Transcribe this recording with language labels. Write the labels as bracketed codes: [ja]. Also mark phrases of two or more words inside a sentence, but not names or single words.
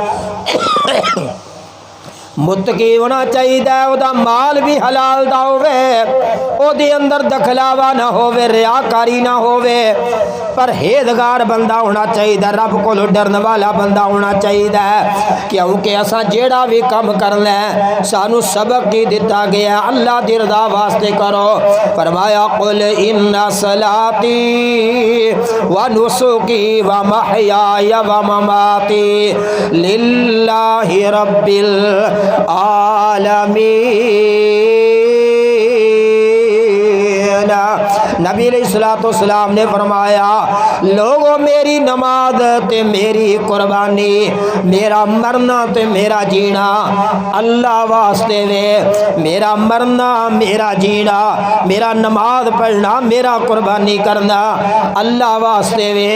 [pa] متقی ہونا چاہیے، اوہدا مال بھی حلال دا ہووے، اوہدے اندر دکھلاوا نہ ہووے، ریاکاری نہ ہووے، پرہیزگار بندہ ہونا چاہیے، رب کو ڈرن والا بندہ ہونا چاہیے. کیونکہ اساں جیہڑا بھی کم کرنا ہے سانوں سبق ہی دتا گیا اللہ دی رضا واسطے کرو. फरमाया [ar] قل إن صلاتي ونسكي ومحياي ومماتي لله رب العالمين [pa] نبی علیہ السلام نے فرمایا، لوگو میری نماز تے میری قربانی، میرا مرنا تے میرا جینا اللہ واسطے وے. میرا مرنا میرا جینا، میرا نماز پڑھنا، میرا قربانی کرنا اللہ واسطے وے.